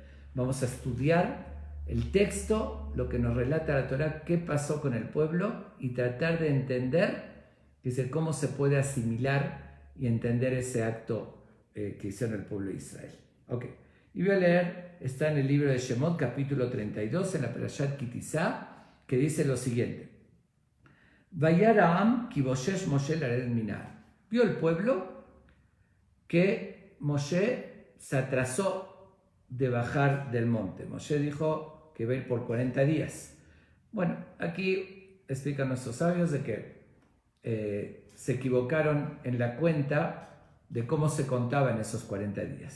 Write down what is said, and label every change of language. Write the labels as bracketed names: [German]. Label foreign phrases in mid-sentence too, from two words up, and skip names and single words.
[Spanish] Vamos a estudiar el texto, lo que nos relata la Torá, qué pasó con el pueblo y tratar de entender cómo se puede asimilar y entender ese acto que hicieron el pueblo de Israel. Ok, y voy a leer, está en el libro de Shemot, capítulo 32, en la Parashat Kitizá, que dice lo siguiente. [Hebrew] וירא העם כי בשש משה לרדת מן ההר. [Spanish] Vio el pueblo que Moshe se atrasó de bajar del monte. Moshe dijo que iba a ir por 40 días. Bueno, aquí explican nuestros sabios de que se equivocaron en la cuenta de cómo se contaba en esos 40 días.